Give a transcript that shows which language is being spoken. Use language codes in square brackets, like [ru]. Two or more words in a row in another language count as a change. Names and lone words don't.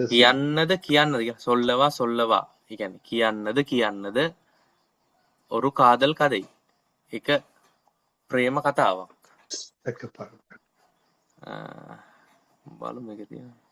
[si] කියන්නද சொல்லவா ඒ කියන්නේ කියන්නද [ta] ஒரு காதல் கதை [si] එක ප්‍රේම කතාවක් එකපාරට. බලමු මේක තියෙනවා